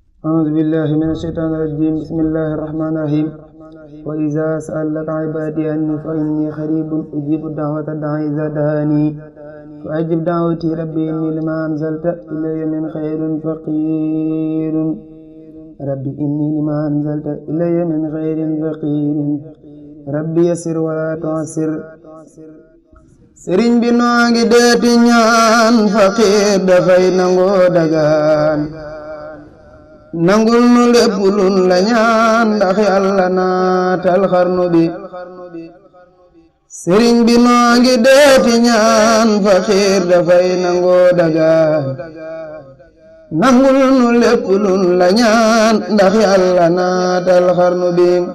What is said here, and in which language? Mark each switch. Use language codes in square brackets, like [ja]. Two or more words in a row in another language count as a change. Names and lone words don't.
[ar] أعوذ بالله من الشيطان الرجيم بسم الله الرحمن الرحيم وإذا سألك عبادي عني فإني قريب أجيب دعوة الداعي إذا دعاني فأجب دعوتي ربي إني لما أنزلت إلي من خير فقير ربي إني لما أنزلت إلي من خير فقير ربي يسر ولا تعسر [wo] sëriñ bi noo ngi deeti ñaan faqiir dafay nangoo dagaan nangul nu lépp luñ la ñaan ndax yàlla naatal xarnu bi sëriñ bi noo ngi deeti ñaan faqiir dafay nangoo dagaan nangul nu lépp luñ la ñaan ndax yàlla naatal xarnu bi